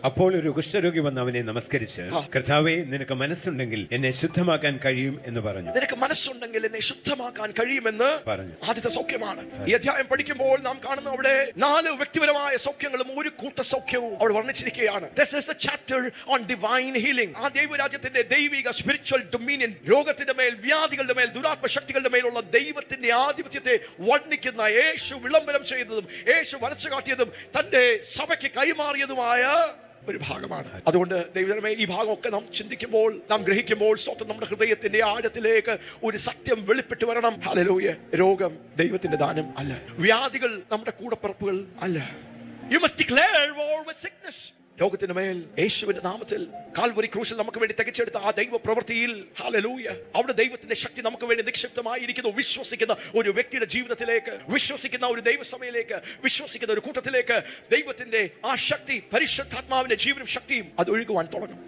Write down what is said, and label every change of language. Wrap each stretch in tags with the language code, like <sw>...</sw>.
<ml>അപ്പോൾ ഒരു കുഷ്ഠരോഗി വന്ന് അവനെ നമസ്കരിച്ച്, കർത്താവേ, നിനക്ക് മനസ്സുണ്ടെങ്കിൽ എന്നെ ശുദ്ധമാക്കാൻ കഴിയും എന്ന് പറഞ്ഞു. നിനക്ക് മനസ്സുണ്ടെങ്കിൽ എന്നെ ശുദ്ധമാക്കാൻ കഴിയുമെന്ന് പറഞ്ഞു. ആദ്യത്തെ സൗഖ്യമാണ്. ഈ അധ്യായം പഠിക്കുമ്പോൾ നാം കാണുന്ന അവിടെ 4 വ്യക്തിപരമായ സൗഖ്യങ്ങളും ഒരു കൂട്ട സൗഖ്യവും അവിടെ വർണ്ണിച്ചിരിക്കുകയാണ്.</ml> <en>This is the chapter on divine healing.</en> <ml>ആ ദൈവരാജ്യത്തിന്റെ ദൈവിക സ്പിരിച്വൽ ഡൊമിനിയൻ, രോഗത്തെ രോഗത്തിന്റെ മേൽ, വ്യാധികളുടെ മേൽ, ദുരാത്മശക്തികളുടെ മേലുള്ള ദൈവത്തിന്റെ ആധിപത്യത്തെ വർണ്ണിക്കുന്ന, യേശു വിളംബരം ചെയ്തതും യേശു വരച്ചു കാട്ടിയതും തന്റെ സഭയ്ക്ക് കൈമാറിയതുമായ ഒരു ഭാഗമാണ്. അതുകൊണ്ട് ദൈവമേ, ഈ ഭാഗമൊക്കെ നാം ചിന്തിക്കുമ്പോൾ, നാം ഗ്രഹിക്കുമ്പോൾ, സ്വന്തം നമ്മുടെ ഹൃദയത്തിന്റെ ആഴത്തിലേക്ക് ഒരു സത്യം വെളിപ്പെട്ട് വരണം. ഹല്ലേലൂയ. രോഗം ദൈവത്തിന്റെ ദാനം അല്ല, വ്യാധികൾ നമ്മുടെ കൂടപ്പിറപ്പുകൾ അല്ല.</ml> <en>You must declare war with sickness.</en> <ml>രോഗത്തിന്റെ മേൽ യേശുവിന്റെ നാമത്തിൽ കാൽവരി ക്രൂശിൽ നമുക്ക് വേണ്ടി തികച്ചെടുത്ത ആ ദൈവ പ്രവൃത്തിയിൽ, ഹല്ലേലൂയ, അവിടെ ദൈവത്തിന്റെ ശക്തി നമുക്ക് വേണ്ടി നിക്ഷിപ്തമായിരിക്കുന്നു. വിശ്വസിക്കുന്ന ഒരു വ്യക്തിയുടെ ജീവിതത്തിലേക്ക്, വിശ്വസിക്കുന്ന ഒരു ദൈവസഭയിലേക്ക്, വിശ്വസിക്കുന്ന ഒരു കൂട്ടത്തിലേക്ക് ദൈവത്തിന്റെ ആ ശക്തി, പരിശുദ്ധാത്മാവിന്റെ ജീവനും ശക്തിയും അത് ഒഴുകുവാൻ തുടങ്ങും.</ml>